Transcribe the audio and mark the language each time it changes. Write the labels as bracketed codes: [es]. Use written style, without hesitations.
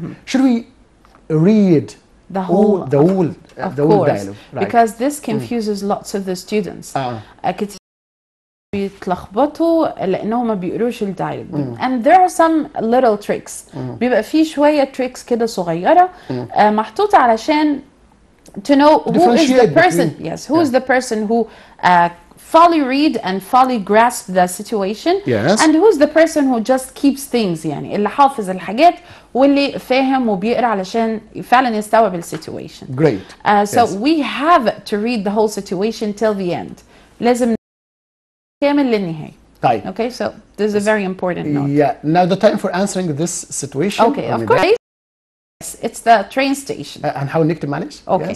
[en] Should we read the whole dialogue? Right. Because this confuses lots of the students. [ar] كتير بيتلخبطوا لانهم ما بيقروش الدايلوج. [en] And there are some little tricks. [ar] بيبقى فيه شويه [en] tricks [ar] كده صغيره محطوطه علشان [en] to know who is the person. Yes, who is the person who fully read and fully grasp the situation. Yes. And who's the person who just keeps things [ar] يعني اللي حافظ الحاجات واللي فاهم وبيقرأ علشان فعلا يستوعب situation. [en] Great. So we have to read the whole situation till the end. [ar] لازم كامل للنهاية. طيب. [en] Okay, so this is a very important note. Yeah. Now the time for answering this situation. Okay, of course. It's the train station. [ar] هنحاول نكتب معلش. [en] Okay.